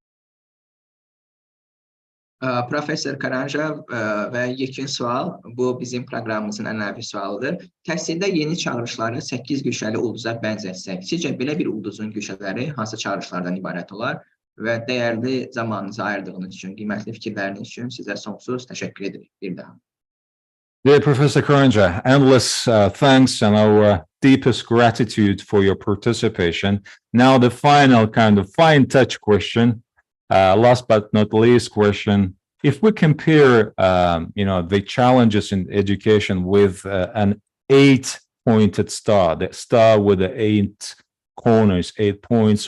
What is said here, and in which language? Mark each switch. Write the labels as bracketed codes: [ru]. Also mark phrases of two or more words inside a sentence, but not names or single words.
[az] Profesör Karanxha və yekun sual, bu bizim proqramımızın ənənəvi sualıdır. Təhsildə yeni çağırışları 8 güşəli ulduza bənzətsək, sizcə belə bir ulduzun güşələri hansı çağırışlardan ibarət olar? Və dəyərli zamanınızı ayırdığınız üçün, qiymətli fikirləriniz üçün sizə sonsuz təşəkkür edirik bir daha. [en] Dear Professor Karanxha, endless thanks and our deepest gratitude for your participation. Now the final kind of fine touch question, last but not least question. If we compare, the challenges in education with an 8-pointed star, the star with the 8 corners, 8 points.